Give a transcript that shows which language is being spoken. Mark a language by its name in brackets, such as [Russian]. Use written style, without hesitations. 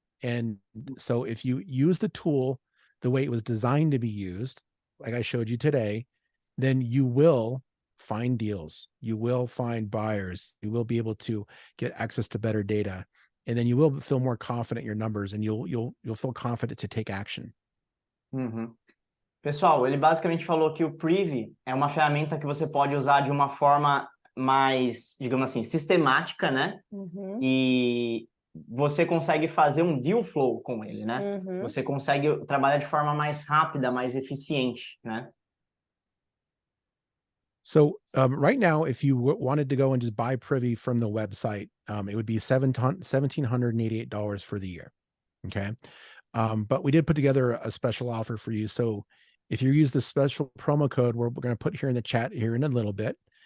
[English] And so if you use the tool the way it was designed to be used, like I showed you today, then you will find deals, you will find buyers, you will be able to get access to better data, and then you will feel more confident in your numbers, and you'll feel confident to take action. Uhum. [Portuguese] Pessoal, ele basicamente falou que o Privy é uma ferramenta que você pode usar de uma forma mais, digamos assim, sistemática, né? Uhum. E você consegue fazer um deal flow com ele, né? Uhum. Você consegue trabalhar de forma mais rápida, mais eficiente, né? [English] So right now, if you wanted to go and just buy Privy from the website, it would be $1,788 for the year. Okay. But we did put together a special offer for you. So if you use the special promo code, we're going to put here in the chat here in a little bit.